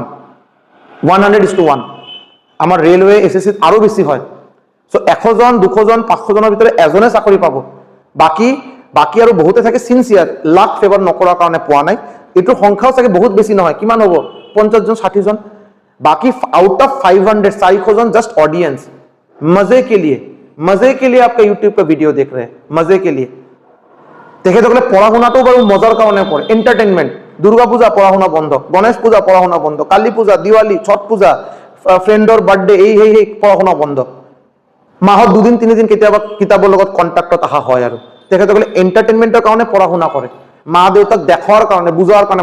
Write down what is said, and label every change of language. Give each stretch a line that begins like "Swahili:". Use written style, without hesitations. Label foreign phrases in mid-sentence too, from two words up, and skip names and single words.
Assamese: 100:1 আমাৰ ৰেলৱে SSC আৰু বেছি হয়। চ' 100 জন 200 জন 500 জনৰ ভিতৰত এজনে চাকৰি পাব। বাকী আৰু বহুতে থাকে চিনচিয়াৰ,
English: luck favour
Assamese: নকৰাৰ কাৰণে পোৱা নাই। এইটোৰ সংখ্যাও চাগে বহুত বেছি নহয়, কিমান হ'ব 50 জন 60 জন।
Hindi: बाकी
English: out of
Hindi: 500 400 जन
English: just audience,
Hindi: मजे के लिए आपका यूट्यूब का वीडियो देख रहे हैं, मजे के लिए।
Assamese: তেখেতসকলে পঢ়া শুনাটো বাৰু মজাৰ কাৰণে পঢ়ে, এন্টাৰটেইনমেন্ট। দুৰ্গা পূজা পঢ়া শুনা বন্ধ, গণেশ পূজা পঢ়া শুনা বন্ধ, কালী পূজা, দিৱালী, ছট পূজা, ফ্ৰেণ্ডৰ বাৰ্থডে, এই পঢ়া শুনা বন্ধ। মাহত 2-3 দিন কেতিয়াবা কিতাপৰ লগত কণ্টেক্টত অহা হয়। আৰু তেখেতসকলে এন্টাৰটেইনমেন্টৰ কাৰণে পঢ়া শুনা কৰে, মা দেউতাক দেখাৰ কাৰণে, বুজাৰ কাৰণে।